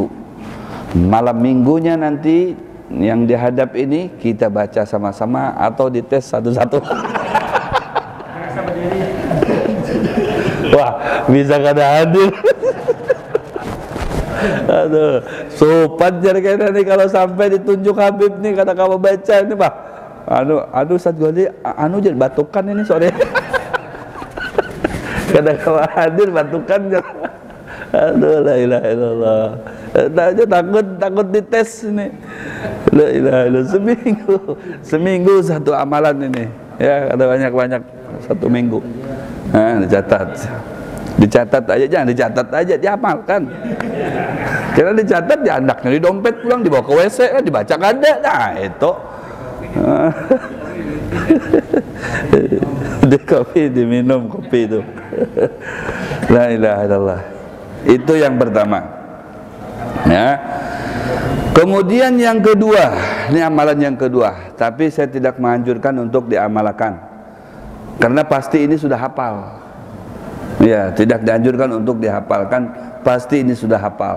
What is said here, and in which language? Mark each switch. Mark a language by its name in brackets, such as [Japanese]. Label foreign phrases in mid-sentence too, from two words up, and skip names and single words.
[Indonesian] Malam minggunya nanti yang dihadap ini kita baca sama-sama atau dites satu-satu. [Banjar] Wah, bisa kada hadir. [Indonesian] Aduh, sopan jar kayaknya nih kalau sampai ditunjuk Habib nih, kata kamu baca ini, Pak. Aduh Ustaz Ghazali, jadi batukan ini sore. [Banjar] Kada kamu hadir batukan jar. [Indonesian] Aduh, [Arabic] لا إله إلا الله. [Indonesian] Takut dites ini. [Arabic] لا إله إلا الله. [Indonesian] Seminggu 1 amalan ini. Ya, ada banyak-banyak 1 minggu. Nah, dicatat aja, jangan dicatat aja, diamalkan. Karena dicatat, diandaknya di dompet, pulang dibawa ke WC, kan dibaca kada. Nah, itu. Di kopi, diminum kopi itu. [Arabic] لا إله إلا الله. [Indonesian] Itu yang pertama. Ya. Kemudian yang kedua, ini amalan yang kedua, tapi saya tidak menganjurkan untuk diamalkan, karena pasti ini sudah hafal. Ya, tidak dianjurkan untuk dihafalkan, pasti ini sudah hafal.